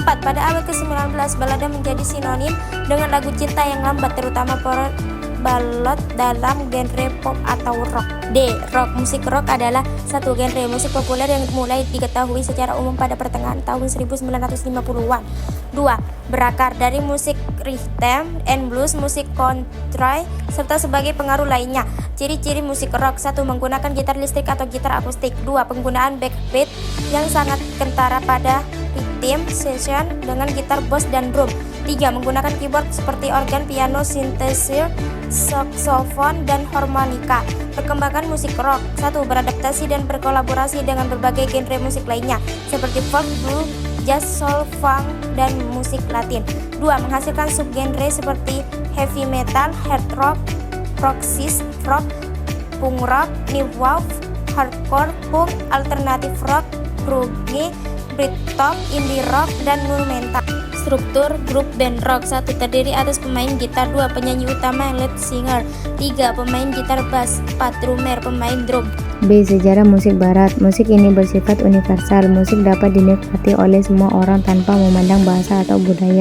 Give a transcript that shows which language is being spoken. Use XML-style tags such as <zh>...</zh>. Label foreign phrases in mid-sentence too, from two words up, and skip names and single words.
<id>Pada abad ke-19, balada menjadi sinonim dengan lagu cinta yang lambat, terutama ballad dalam genre pop atau rock. D. Rock. Musik rock adalah satu genre musik populer yang mulai diketahui secara umum pada pertengahan tahun 1950-an. 2. Berakar dari musik</id> <en>rhythm and blues,</en> <id>musik country, serta sebagai pengaruh lainnya. Ciri-ciri musik rock: 1. Menggunakan gitar listrik atau gitar akustik. 2. Penggunaan backbeat yang sangat kentara pada</id> <en>rhythm section</en> <id>dengan gitar bass dan drum. 3. Menggunakan keyboard seperti organ, piano, synthesizer, saksofon, dan harmonika. Perkembangan musik rock: 1. Beradaptasi dan berkolaborasi dengan berbagai genre musik lainnya seperti folk, blues, jazz, soul, funk, dan musik Latin. 2. Menghasilkan subgenre seperti</id> <en>heavy metal, hard rock, progressive rock, punk rock, new wave, hardcore, punk, alternative rock, grunge, Britpop, indie rock,</en> <id>dan</id> <en>nu metal.</en> <id>Struktur grup band rock: 1. Terdiri atas pemain gitar, 2. Penyanyi utama</id> <en>lead singer,</en> <id>3. Pemain gitar bass, 4. Drummer, pemain drum. B. Sejarah musik barat. Musik ini bersifat universal. Musik dapat dinikmati oleh semua orang tanpa memandang bahasa atau budaya.</id>